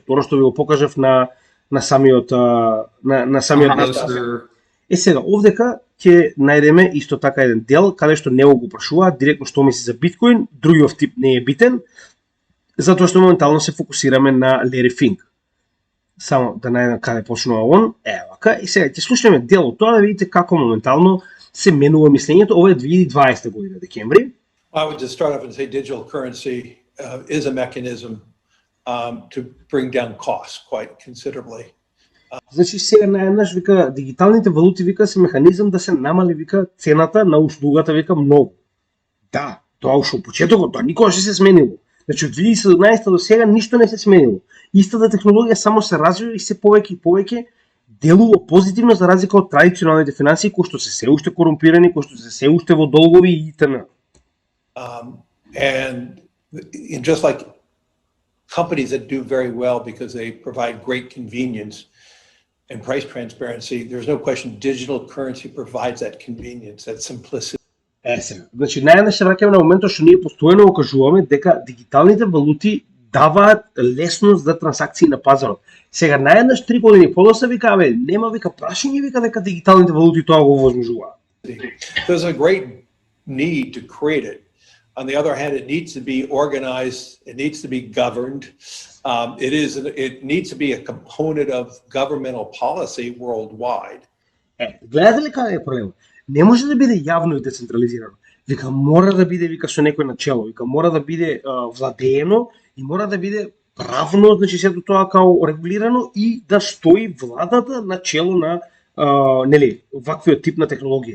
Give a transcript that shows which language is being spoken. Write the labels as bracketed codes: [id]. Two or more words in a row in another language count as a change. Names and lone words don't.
[mk] Тоа што ви го покажав на самиот сега овдека ќе најдеме исто така еден дел каде што него го прашуваат директно што мисли за биткоин, другиот тип не е битен, затоа што моментално се фокусираме на Larry Fink. Само да најдем каде почнува он, вака, и сега ќе слушнеме дел од тоа да видите како моментално се менува мислењето. Ова е 2020 година, декември. [en] I would just start off and say digital currency is a mechanism to bring down costs quite considerably. [mk] Значи сега наеднаш вика дигиталните валути вика се механизам да се намали вика цената на услугата вика многу. Да, тоа уште од почетокот, тоа никогаш не се сменило. Значи од 2017 до сега ништо не се сменило. Истата технологија само се развива и се повеќе и повеќе делува позитивно за разлика од традиционалните финансии кои што се уште корумпирани, кои што се уште во долгови и т.н. [en] And just like companies that do very well because they provide great convenience and price transparency, there's no question digital currency provides that convenience, that simplicity. [mk] Значи најнаш се враќаме на моментот што ние постојано го кажуваме дека дигиталните валути даваат лесност за трансакции на пазарот. Сега најнаш 3 години подоцна вика нема вика прашање вика дека дигиталните валути тоа го овозможуваат. [en] There's a great need to create it. On the other hand, it needs to be organized, it needs to be governed. It needs to be a component of governmental policy worldwide. [mk] Гледате ли каде е проблемот? Не може да биде јавно и децентрализирано. Вика мора да биде вика со некој начело, вика мора да биде владеено и мора да биде правно, значи сето тоа као регулирано и да стои владата на чело на ваквиот тип на технологија.